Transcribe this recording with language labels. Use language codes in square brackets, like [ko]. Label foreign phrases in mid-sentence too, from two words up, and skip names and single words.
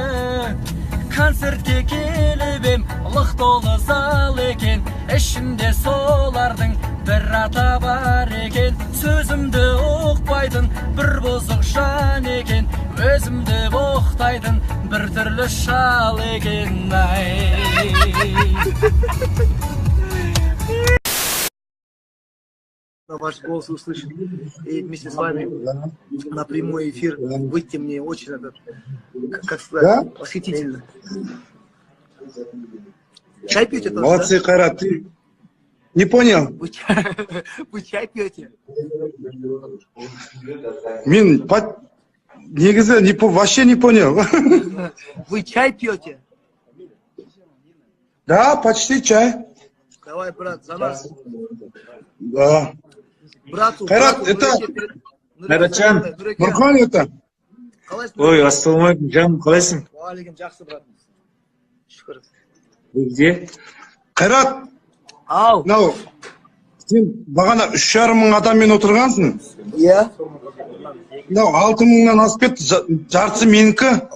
[kk] Концертке келіп ем, лық толы зал екен. Ішімде солардың бір ата бар екен. Сөзімді ұқпайтын бір бұзық жан екен. Өзімді боқтайтын бір түрлі шал екен. [ru] Ваш голос услышать и вместе с вами на прямой эфир выйти мне очень, как сказать, восхитительно. Чай пьете тоже? Молодцы, да? Кайрат, ты не понял? Вы чай пьете? [kk] Мен негізі [ru] вообще не понял. Вы чай пьете? Да, почти чай. Давай, брат, за нас. Да. Брату, Кайрат, это... Кайратжан, Нұрхан это? [kk] Ой, ассалаумалейкум, жаным, қалайсың? Уағалейкум, жақсы, брат. Шүкір. Бізде? Кайрат, Ау. мынау, сен бағана 3,5 мың адаммен отырғансың. Иә. Мынау 6 мыңнан асып кетті, жартысы менікі.